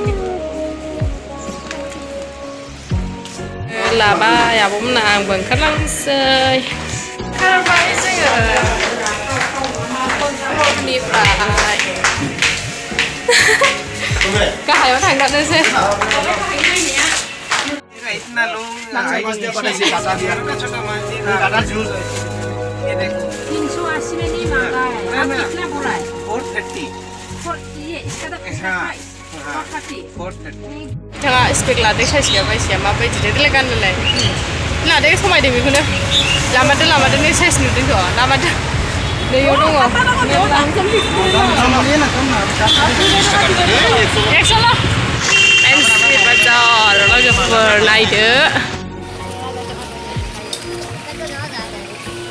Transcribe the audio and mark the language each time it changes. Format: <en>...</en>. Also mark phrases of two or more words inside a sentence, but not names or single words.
<brx>लाबाय आब'मोना आंबो ओंखारलांसै ओंखारबाय जोङो हरनिफ्राय गाहायाव थांथारनोसै</brx> <hi>ये देखो 380 में नहीं मांगा है आप कितना बोला है 430 ये इसका तो प्राइस 430</hi> <brx>बिथाङा स्पेक लादों साइसया बायसिया माबायदि देलाय गाननोलाय लादों समायदों बेखौनो लामादों नै साइस नुदोंथ' लामादों नैयाव दङ 100 पेन्सि बाजार लोगोफोर नायदो</brx>